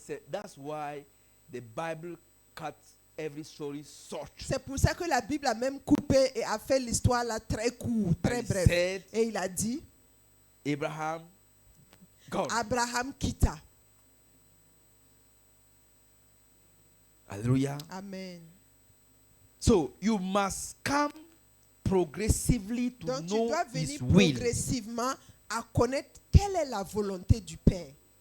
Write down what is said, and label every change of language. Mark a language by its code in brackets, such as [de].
[en] That's why the Bible cuts every story short. [fr] C'est pour ça que la Bible a même coupé et a fait l'histoire là très courte, très [en] And he [fr] bref. [en] said, [fr] Et il a dit, [en] Abraham, God. [fr] Abraham quitta. [en] Hallelujah. Amen. So you must come progressively to [fr] Donc tu [en] know [fr] dois [en] His [fr] venir [en] will. [fr] progressivement à connaître quelle est la volonté du Père.